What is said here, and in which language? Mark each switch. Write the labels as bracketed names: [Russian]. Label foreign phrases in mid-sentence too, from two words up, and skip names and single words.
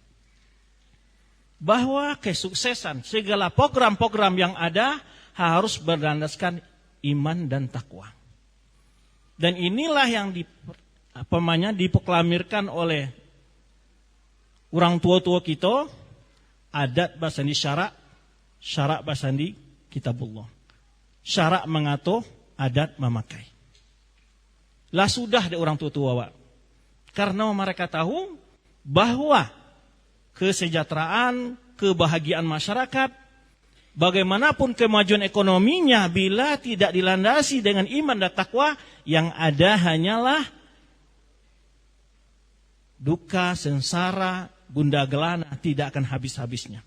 [Indonesian] Bahwa kesuksesan segala program-program yang ada harus berlandaskan iman dan takwa. Dan inilah yang diproklamirkan oleh orang tua-tua kita, [Minangkabau] adat basandi syarak, syarak basandi kitabullah. [Indonesian] Syarak mengatur, adat memakai. Lah sudah deh orang tua-tua, Wak. Karena mereka tahu bahwa kesejahteraan, kebahagiaan masyarakat, bagaimanapun kemajuan ekonominya, bila tidak dilandasi dengan iman dan takwa, yang ada hanyalah duka, sengsara, gundah gelana, tidak akan habis-habisnya.